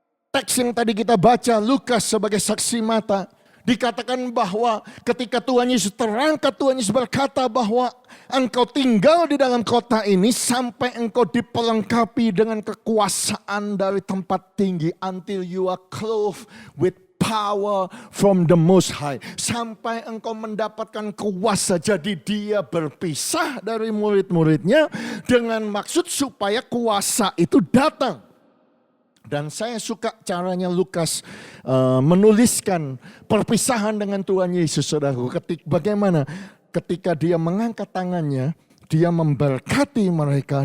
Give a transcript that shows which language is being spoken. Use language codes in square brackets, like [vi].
[id] Teks yang tadi kita baca, Lukas sebagai saksi mata, dikatakan bahwa ketika Tuhan Yesus terangkat, Tuhan Yesus berkata bahwa engkau tinggal di dalam kota ini sampai engkau diperlengkapi dengan kekuasaan dari tempat tinggi. [en] Until you are clothed with power from the Most High. [id] Sampai engkau mendapatkan kuasa. Jadi dia berpisah dari murid-muridnya dengan maksud supaya kuasa itu datang. Dan saya suka caranya Lukas menuliskan perpisahan dengan Tuhan Yesus, saudaraku. Bagaimana ketika dia mengangkat tangannya, dia memberkati mereka.